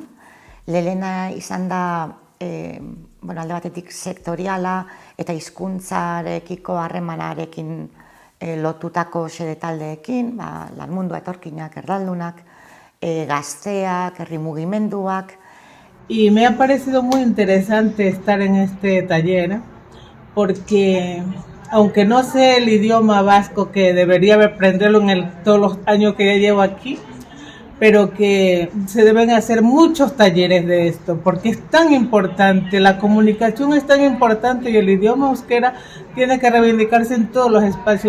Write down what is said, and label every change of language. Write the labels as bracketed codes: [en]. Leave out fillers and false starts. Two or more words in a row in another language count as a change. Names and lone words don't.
[eu] Lehena izan da alde batetik sektoriala eta hizkuntzarekiko harremanarekin lotutako xede taldeekin, lanmundua, etorkinak, erdaldunak, gazteak, herri mugimenduak. [es] Y me ha parecido muy interesante estar en este taller porque aunque no sé el idioma vasco que debería aprenderlo en todos los años que ya llevo aquí, pero que se deben hacer muchos talleres de esto, porque es tan importante, la comunicación es tan importante y el idioma euskera tiene que reivindicarse en todos los espacios.